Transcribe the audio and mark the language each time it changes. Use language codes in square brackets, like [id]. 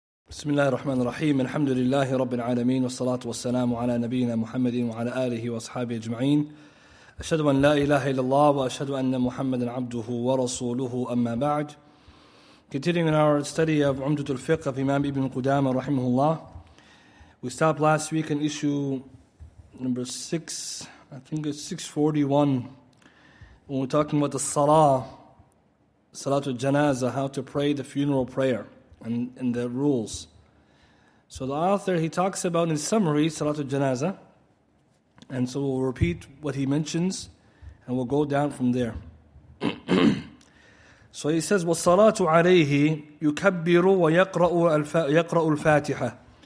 [ar] بسم الله الرحمن الرحيم الحمد لله رب العالمين والصلاة والسلام على نبينا محمد وعلى آله وأصحابه أجمعين أشهد أن لا إله إلا الله وأشهد أن محمدا عبده ورسوله أما بعد. [en] Continuing in our study of Umdatul Fiqh of Imam Ibn Qudaamah rahimahullah, we stopped last week in issue number 6, I think it's 641, when we're talking about the Salatul Janazah, how to pray the funeral prayer and the rules. So the author, he talks about in summary Salatul Janazah, and so we'll repeat what he mentions and we'll go down from there. So he says, [ar] وَالصَّلَاةُ عَلَيْهِ يُكَبِّرُ وَيَقْرَأُ الْفَاتِحَةِ.